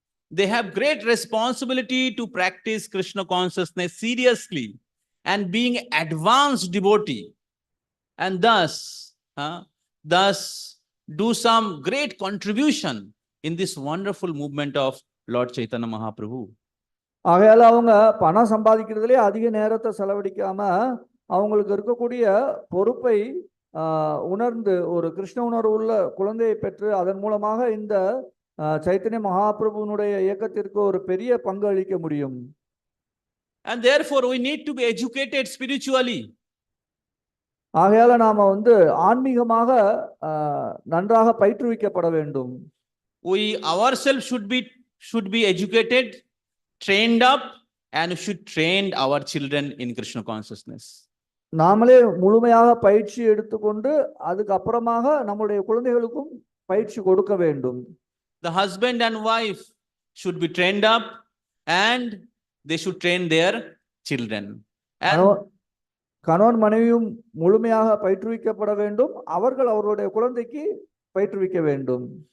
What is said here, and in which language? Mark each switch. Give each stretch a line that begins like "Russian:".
English: They have great responsibility to practice Krishna consciousness seriously and being advanced devotee, and thus do some great contribution in this wonderful movement of Lord Chaitanya Mahaprabhu.
Tamil: ஆகையால அவங்க பணம் சம்பாதிக்கிறதுலே அதிக நேரத்தை செலவழிக்காம அவங்களுக்கு இருக்கக்கூடிய பொறுப்பை உணர்ந்து ஒரு கிருஷ்ண உணர்வு உள்ள குழந்தையை பெற்று அதன் மூலமாக இந்த சைத்தன்ய மகாபிரபுனுடைய இயக்கத்திற்கு ஒரு பெரிய பங்கு அளிக்க முடியும்.
English: And therefore we need to be educated spiritually.
Tamil: ஆகையால நாம ஆன்மீகமாக நன்றாக பயிற்றுவிக்கப்பட வேண்டும்.
English: We ourselves should be educated, trained up, and should train our children in Krishna consciousness.
Tamil: நாமளே முழுமையாக பயிற்சி எடுத்துக்கொண்டு அதுக்கு அப்புறமாக நம்முடைய குழந்தைகளுக்கும் பயிற்சி கொடுக்க வேண்டும்.
English: The husband and wife should be trained up and they should train their children.
Tamil: கணவன் மனைவியும் முழுமையாக பயிற்றுவிக்கப்பட வேண்டும், அவர்கள் அவருடைய குழந்தைக்கு பயிற்றுவிக்க வேண்டும்.